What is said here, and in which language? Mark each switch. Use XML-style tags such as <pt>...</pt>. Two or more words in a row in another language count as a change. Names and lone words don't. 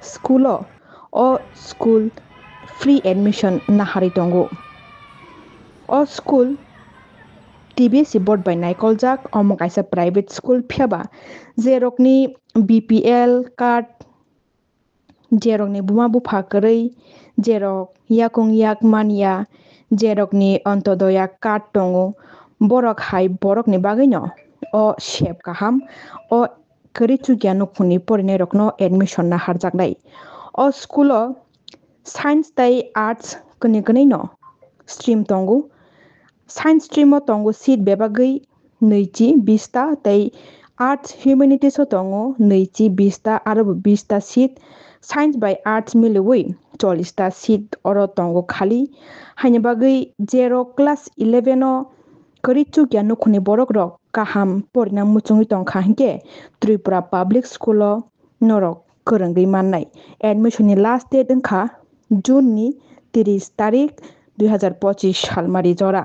<en>school free admission</en> <trp>नाहारि तंगो ओ स्कुल TBC बोर्ड बाय नायकलजाक अमो काइसा</trp> <en>private school</en> <trp>फियाबा जेरकनी BPL कार्ड जेरकनी बुमा बुफा करै जेरक याकुं याक मानिया जेरकनी अंतोदया कार्ड तंगो borok hai borokni bagui no o shep kaham o kari chukia nukhuni porinai rokno admission na harjaknai o school o science tai arts kuni kuni no stream tongo</trp> <en>science stream</en> <trp>o tongo seat bebagui 220 ta tai</trp> <en>arts humanities</en> <trp>o tongo 220 ta aro 20 ta seat science by arts milui 40 ta seat oro tongo khali haini bagui zero class 11 o kari chukia nukhuni borok rok kaham porinam muchungui tongkha hingke Tripura Public School o norok korongui mannai admission ni</trp> <en>last date</en> <trp>wngkha June ni 30 tarik 2025 salmari jora</trp>